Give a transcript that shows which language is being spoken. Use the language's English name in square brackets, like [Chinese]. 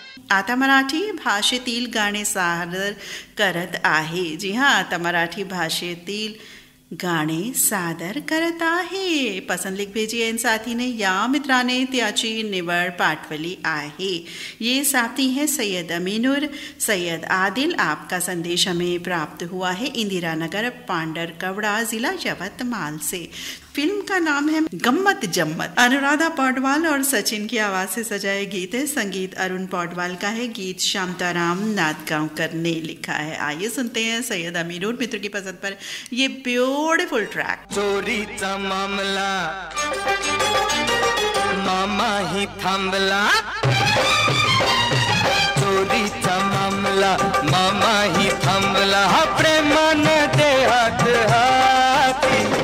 [Marathi] आता मराठी भाषेतील गाणे सादर करत आहे. जी हां, आता मराठी भाषेतील गाणे सादर करत आहे. [Hindi] पसंद लिख भेजी इन साथी ने [Marathi] या मित्राने त्याची निवड पाठवली आहे. [Hindi] ये साथी है सैयद अमीनुर सैयद आदिल. आपका संदेश हमें प्राप्त हुआ है इंदिरा नगर पांडरकवड़ा जिला यवतमाल से. फिल्म का नाम है गम्मत जम्मत. अनुराधा पौडवाल और सचिन की आवाज से सजाए गीत है. संगीत अरुण पौडवाल का है. गीत शांताराम नादगांवकर ने लिखा है. आइए सुनते हैं सैयद अमीनुर मित्र की पसंद पर ये ब्यूटीफुल ट्रैक. [Marathi] चोरीचा मामला मामा ही थांबला. चोरीचा मामला मामा ही थांबला. हा प्रेमानं दे हात हाती.